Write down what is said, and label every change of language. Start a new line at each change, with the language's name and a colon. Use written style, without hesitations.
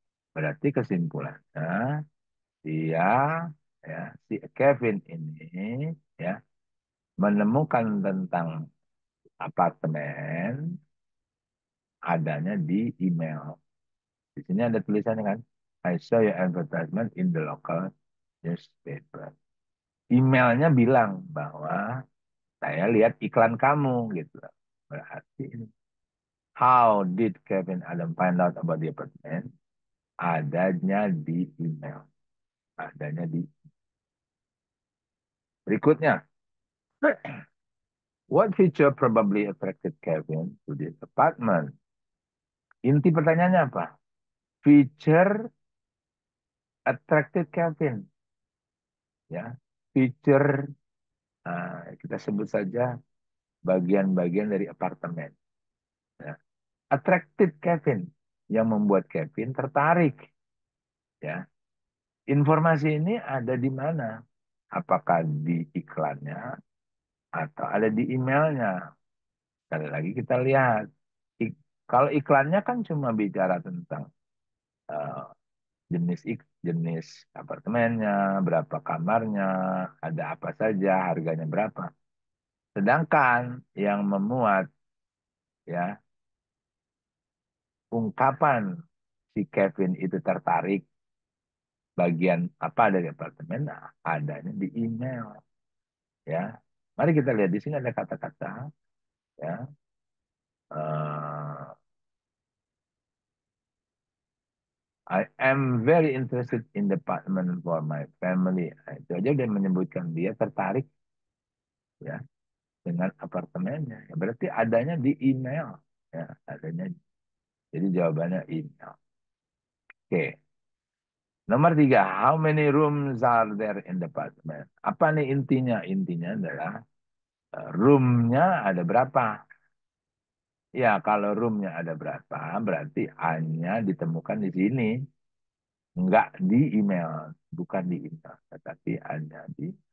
Indonesian: Berarti kesimpulannya dia ya si Kevin ini ya menemukan tentang apartemen adanya di email. Di sini ada tulisannya kan,
English: I saw your advertisement in the local newspaper.
Indonesian: Emailnya bilang bahwa saya lihat iklan kamu gitu. Berarti ini.
English: How did Kevin Adam find out about the apartment?
Indonesian: Adanya di email. Adanya di berikutnya.
English: What feature probably attracted Kevin to this apartment?
Indonesian: Inti pertanyaannya apa?
English: Feature attracted Kevin.
Indonesian: Ya, feature kita sebut saja bagian-bagian dari apartemen. Ya. Attracted Kevin yang membuat Kevin tertarik. Ya, informasi ini ada di mana? Apakah di iklannya atau ada di emailnya? Sekali lagi kita lihat. Kalau iklannya kan cuma bicara tentang eh, jenis apartemennya, berapa kamarnya, ada apa saja, harganya berapa. Sedangkan yang memuat ya ungkapan si Kevin itu tertarik bagian apa dari apartemen, nah, adanya di email ya. Mari kita lihat di sini ada kata-kata ya.
English: eh, I am very interested in the apartment for my family.
Indonesian: Nah, itu aja udah menyebutkan dia tertarik ya dengan apartemennya. Ya, berarti adanya di email ya, adanya. Jadi jawabannya email. Oke. Nomor tiga,
English: how many rooms are there in the apartment?
Indonesian: Apa nih intinya? Intinya adalah roomnya ada berapa? Ya, kalau roomnya ada berapa, berarti hanya ditemukan di sini. Enggak di email. Bukan di email. Tetapi hanya di...